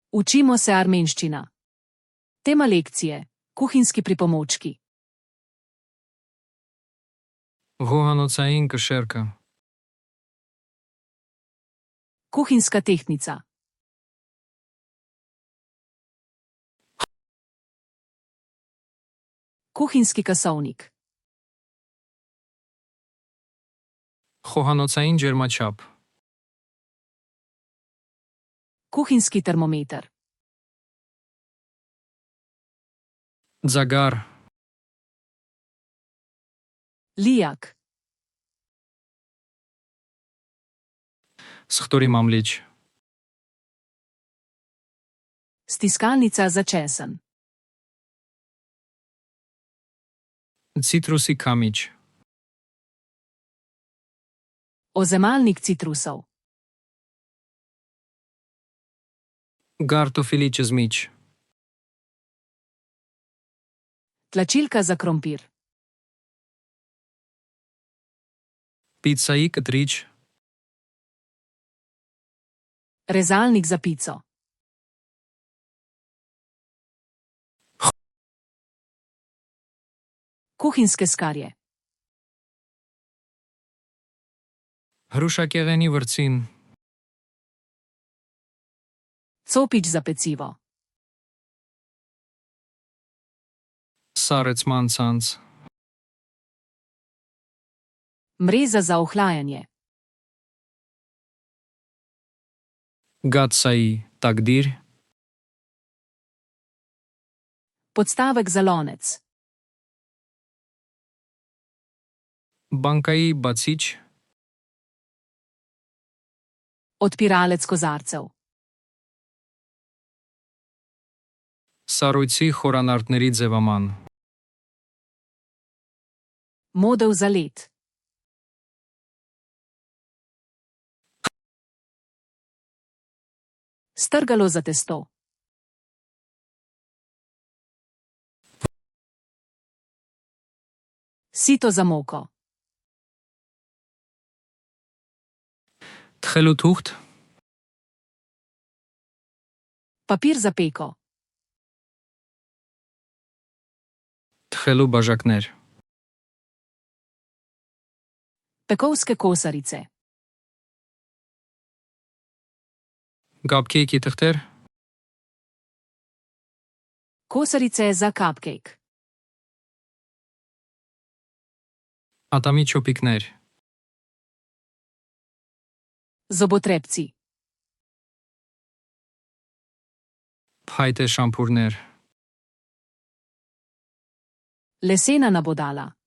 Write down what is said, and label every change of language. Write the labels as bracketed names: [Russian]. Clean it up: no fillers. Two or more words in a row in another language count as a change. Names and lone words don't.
[Slovenian] Učimo se armenščina. Tema lekcije: kuhinjski pripomočki. [Armenian] Գոհանոցային կշեռքը, [Slovenian] Kuhinjska tehtnica. Kuhinjski kasovnik. [Armenian] խոհանոցային ջերմաչափ, [Slovenian] Kuhinjski termometer. [Armenian] ձագար, [Slovenian] Lijak. [Armenian] սխտորի մամլիչ, [Slovenian] Stiskalnica za česen. [Armenian] citrusի քամիչ, [Slovenian] Ozemalnik citrusov. [Armenian] գարտոֆիլի ճզմիչ, [Slovenian] Tlačilka za krompir. [Armenian] պիցայի կտրիչ, [Slovenian] Rezalnik za pico. Kuhinjske skarje. [Armenian] հրուշակեղենի վրձին, [Slovenian] Copič za pecivo. [Armenian] սառեցման ցանց, [Slovenian] Mreza za ohlajanje. [Armenian] գացայի տակդիր, [Slovenian] Podstavek za lonec. [Armenian] բանկայի բացիչ, [Slovenian] Odpiralec kozarcev. [Armenian] սառույցի խորանարդների ձևաման, [Slovenian] Modev za led. Strgalo za testo. Sito za moko. [Armenian] թխելու թուղթ, [Slovenian] Papir za peko. [Armenian] թխելու բաժակներ, [Slovenian] Pekovske kosarice. [Armenian] կապքեյքի թղթեր, [Slovenian] Kosarice za cupcake. [Armenian] ատամի չոպիկներ, [Slovenian] Zobotrebci. [Armenian] փայտե շամփուրներ, [Slovenian] Lesena nabodala.